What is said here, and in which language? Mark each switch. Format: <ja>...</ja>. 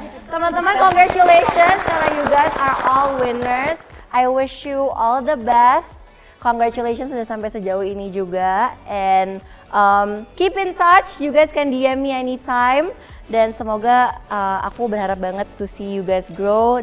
<en>Teman-teman, congratulations karena you guys are all winners. I wish you all the best.</en> <id>Congratulations sudah sampai sejauh ini juga.</id> <en>And keep in touch. You guys can DM me anytime.</en> <id>Dan semoga aku berharap banget</id> <en>to see you guys grow.</en>